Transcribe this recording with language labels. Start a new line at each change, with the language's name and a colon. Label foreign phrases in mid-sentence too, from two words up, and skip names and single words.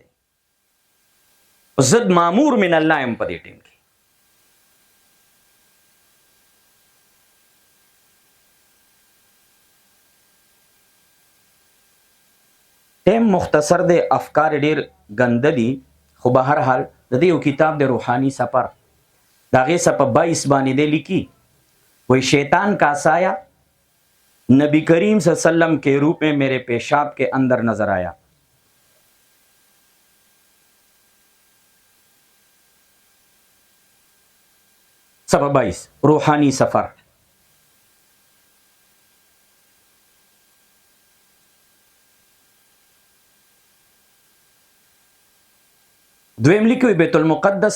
Pashto: کړی زد
Arabic: مامور من الله
Pashto: ام په دې ټیم کې ټیم مختصر دی افکار ډیر ګنده دي خو به هر حال د دې یو کتاب د روحانی سفر داغه سپ 22 باندې دی لیکي
Urdu: وہی شیطان کا سایہ نبی کریم صلی اللہ علیہ وسلم کے روپ میں میرے پیشاب کے اندر نظر آیا
Pashto: سپ 22 روحانی سفر دویم
Urdu: لکھی ہوئی
Pashto: بیت المقدس